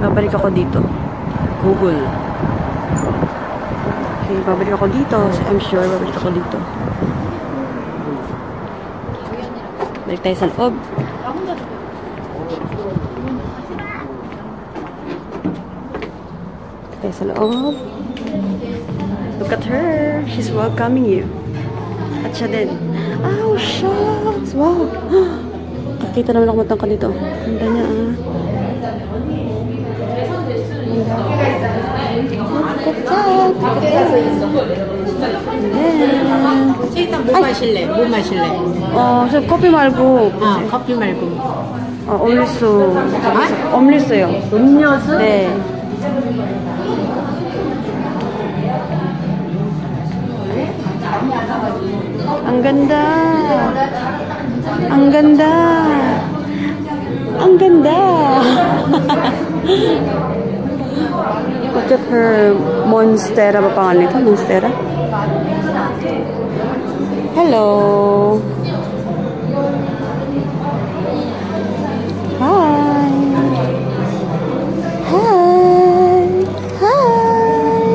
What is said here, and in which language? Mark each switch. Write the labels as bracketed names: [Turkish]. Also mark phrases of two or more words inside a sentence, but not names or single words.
[Filipino] babalik ako dito. Google. Okay, babalik ako dito. [English] I'm sure [Filipino] babalik ako dito. Balik tayo sa loob. Tayo sa loob. [English] Look at her. She's welcoming you. [Filipino] At siya din. [English] Oh, shucks. [Filipino] Wow. Kakita naman ako matangka dito. Ganda niya, ah. [Korean] 뭐 마실래? 뭐 마실래? 커피 말고. 커피 말고. 음료수. 음료수요. 음료수? 네. [Filipino] Ang ganda. Ang ganda. Ang ganda. [English] Look at her. [Filipino] Monstera ba pangalan nito? [English] Monstera? Hello. Hi. Hi. Hi.